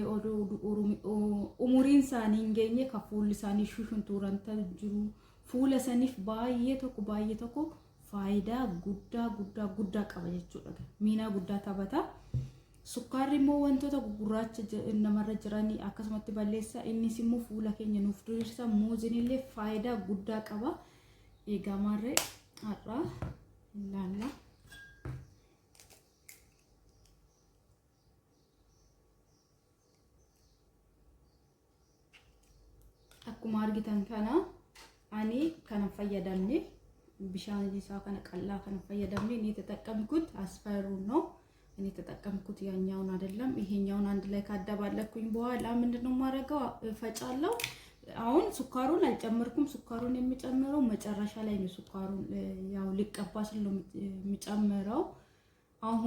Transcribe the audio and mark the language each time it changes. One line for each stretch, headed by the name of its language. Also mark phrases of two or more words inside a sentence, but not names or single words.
Oromo: umuriin isaanii hin geenye ka fuulli isaanii shushuntuuranta jiru fuula saniif baay'ee tokko faayidaa guddaa qaba jechuudha miina guddaa taphata sukkaarri immoo wantoota gurraacha namarra jiranii akkasumatti balleessa innis immoo fuula keenya nuuf diriirsa muuzinillee faayidaa guddaa qaba eegaa maarree har'a ilaalla akkuma argitan kana ani kana fayyadamne bishaan isaa kana qallaa kana fayyadamne
Amharic: እኔ ተጠቀምኩት አስፈሩ ነው እኔ ተጠቀምኩት ያኛውን አይደለም ይሄኛውን አንድ ላይ ካደባለኩኝ በኋላ ምንድነው ማረጋው ፈጫለው አሁን ሱካሩን አልጨመርኩም ሱካሩን የሚጨምረው መጨረሻ ላይ ነው ሱካሩን ያው ሊቀባ ስለሆነ የሚጨምረው አሁን